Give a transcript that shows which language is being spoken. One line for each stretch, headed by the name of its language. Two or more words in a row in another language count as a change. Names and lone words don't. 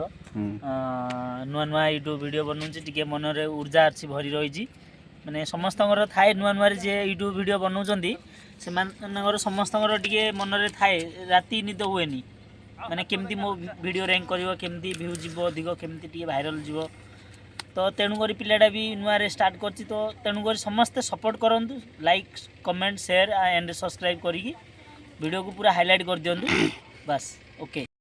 Odia: ନୂଆ ନୂଆ ୟୁଟ୍ୟୁବ୍ ଭିଡ଼ିଓ ବନାଉଛି ଟିକେ ମନରେ ଉର୍ଜା ଅଛି ଭରି ରହିଛି ମାନେ ସମସ୍ତଙ୍କର ଥାଏ ନୂଆ ନୂଆରେ ଯିଏ ୟୁଟ୍ୟୁବ୍ ଭିଡ଼ିଓ ବନାଉଛନ୍ତି ସେମାନଙ୍କର ସମସ୍ତଙ୍କର ଟିକେ ମନରେ ଥାଏ ରାତି ନିଦ ହୁଏନି ମାନେ କେମିତି ମୋ ଭିଡ଼ିଓ ର୍ୟାଙ୍କ କରିବ କେମିତି ଭ୍ୟୁ ଯିବ ଅଧିକ କେମିତି ଟିକେ ଭାଇରାଲ୍ ଯିବ ତ ତେଣୁକରି ପିଲାଟା ବି ନୂଆରେ ଷ୍ଟାର୍ଟ କରିଛି ତ ତେଣୁକରି ସମସ୍ତେ ସପୋର୍ଟ କରନ୍ତୁ
English: like comment share and subscribe
Odia: କରିକି
Hindi: वीडियो को पूरा हाईलाइट कर दिंतु बस ओके।